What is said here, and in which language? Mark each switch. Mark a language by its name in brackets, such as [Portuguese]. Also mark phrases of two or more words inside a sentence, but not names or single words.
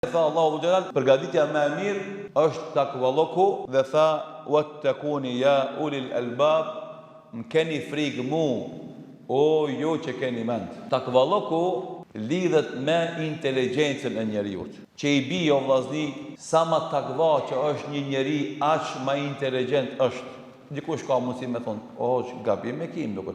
[Albanian] Tha Allahu Gjelal, përgatitja më e mirë është takvalloku dhe tha [Arabic] واتقون يا أولي الألباب, [Albanian] më keni frikë mu, o ju që keni mend. Takvalloku lidhet me inteligjencën e njeriut. Që i bi o vllazni, sa ma takva që është një njeri, aq ma inteligjent është. Dikush ka mundësi me thonë, o, gabim me kim, duket.